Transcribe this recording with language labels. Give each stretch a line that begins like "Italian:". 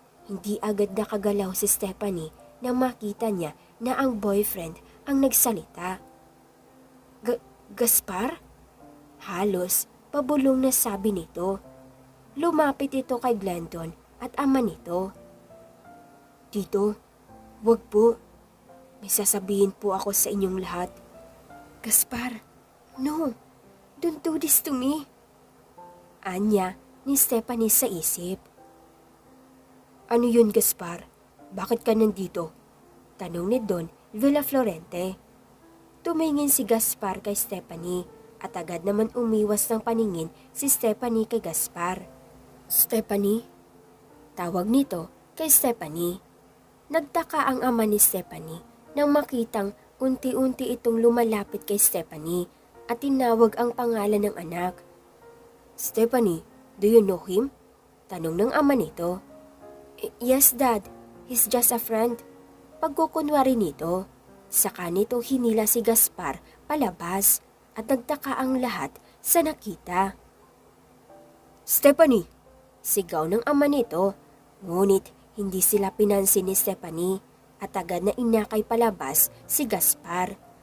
Filipino: Hindi agad nakagalaw si Stephanie na makita niya na ang boyfriend ang nagsalita. Gaspar? Halos pabulong na sabi nito. Lumapit ito kay Glendon at ama nito. Tito, wag po. May sasabihin po ako sa inyong lahat.
English: Gaspar, no, don't do this to me.
Filipino: Anya ni Stephanie sa isip. Ano yun, Gaspar? Bakit ka nandito? Tanong ni Don Villaflorente. Tumingin si Gaspar kay Stephanie at agad naman umiwas ng paningin si Stephanie kay Gaspar. Stephanie? Tawag nito kay Stephanie. Nagtaka ang ama ni Stephanie nang makitang unti-unti itong lumalapit kay Stephanie at tinawag ang pangalan ng anak.
English: Stephanie, do you know him?
Filipino: Tanong ng ama nito.
English: Yes, Dad. He's just a friend.
Filipino: Pagkukunwari nito, saka nito hinila si Gaspar palabas at nagtaka ang lahat sa nakita. Stephanie! Sigaw ng ama nito, ngunit hindi sila pinansin ni Stephanie at agad na inakay palabas si Gaspar.